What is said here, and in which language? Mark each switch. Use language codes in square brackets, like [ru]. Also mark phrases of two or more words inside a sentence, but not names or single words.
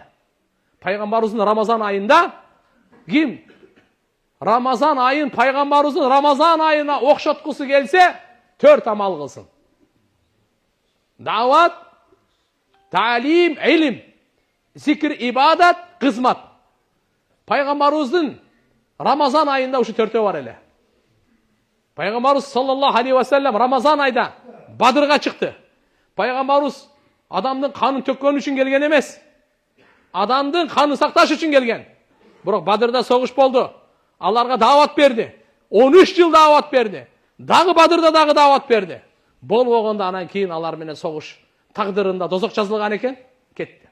[ky] Пайгамбарыбыздын Рамазан айында ким Рамазан айын пайгамбарыбыздын Рамазан айына окшоткусу келсе, 4 амал кылсын. Дават, таалим, илим, зикр, ибадат, кызмат. Пайгамбарыбыздын Рамазан айында ушу 4-өө бар эле. Пайгамбарыбыз [ar] صلى الله عليه وسلم [ky] Рамазан айда Бадырга чыкты. Пайгамбарыбыз адамдын канын төккөн үчүн келген эмес. Адамдын канын сакташ үчүн келген. Бирок Бадырда согуш болду. Аларга дават берди. 13 жыл дават берди. Дагы Бадырда дагы дават берди. Болбогондо анан кийин алар менен согуш тагдырында дозок жазылган экен, кетти.